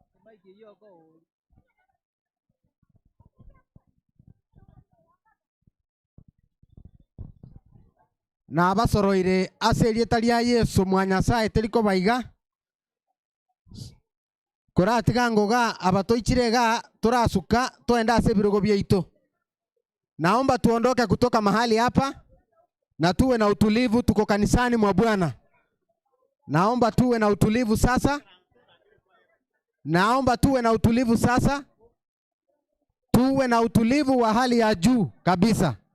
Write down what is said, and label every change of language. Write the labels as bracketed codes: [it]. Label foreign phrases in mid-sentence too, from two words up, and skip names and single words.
[guz] Na basoroire ase rieta ria Yesu mwanyasaye teriko baiga koratiga ngoga abatoichirega turasuka twenda ase birogo byaitu. [sw] Naomba tuondoke kutoka mahali hapa na tuwe na utulivu, tuko kanisani mwa Bwana. Naomba tuwe na utulivu sasa. Naomba tuwe na utulivu sasa. Tuwe na utulivu wa hali ya juu kabisa.